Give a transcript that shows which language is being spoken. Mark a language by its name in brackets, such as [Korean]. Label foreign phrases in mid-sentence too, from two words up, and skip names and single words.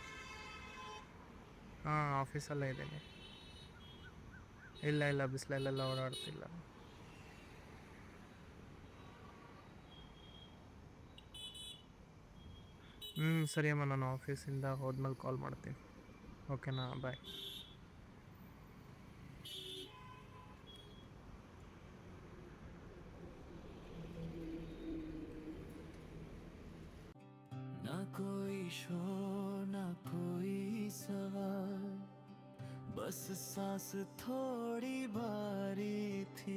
[Kannada] ಹಾಂ ಆಫೀಸಲ್ಲೇ ಇದ್ದೀನಿ. ಇಲ್ಲ ಬಿಸಿಲಲ್ಲೆಲ್ಲ ಓಡಾಡ್ತಿಲ್ಲ. ಸರಿ ಅಮ್ಮ, ನಾನು ಆಫೀಸಿಂದ ಹೋದ್ಮೇಲೆ ಕಾಲ್ ಮಾಡ್ತೀನಿ. ಓಕೆನಾ, ಬಾಯ್. [Hindi] ना कोई शोर ना कोई सवाल, बस सांस थोड़ी भारी थी।